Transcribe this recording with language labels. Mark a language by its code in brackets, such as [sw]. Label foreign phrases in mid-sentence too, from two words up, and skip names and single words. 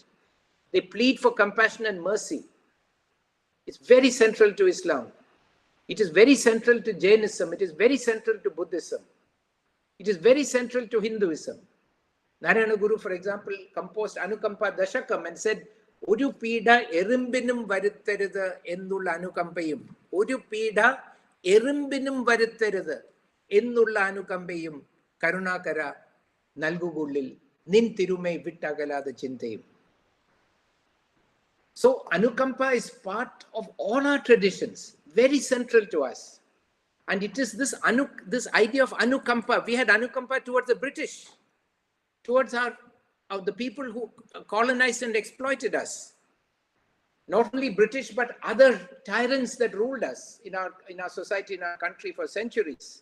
[en] They plead for compassion and mercy. It's very central to Islam. It is very central to Jainism. It is very central to Buddhism. It is very central to Hinduism. Narayana Guru, for example, composed Anukampa Dashakam and said, [ml] ഒരു പീഡ എറുമ്പിനും വരുത്തരുത് എന്നുള്ള അനുകമ്പയും. ഒരു പീഡ എറുമ്പിനും വരുത്തരുത് എന്നുള്ള അനുകമ്പയും കരുണാകര നൽകുകുള്ളിൽ നിൻ തിരുമെയ് വിട്ടകലാതെ ചിന്തയും. [en] So Anukampa is part of all our traditions, very central to us. And it is this idea of Anukampa. We had Anukampa towards the British, towards the people who colonized and exploited us. Not only British, but other tyrants that ruled us in our society, in our country for centuries.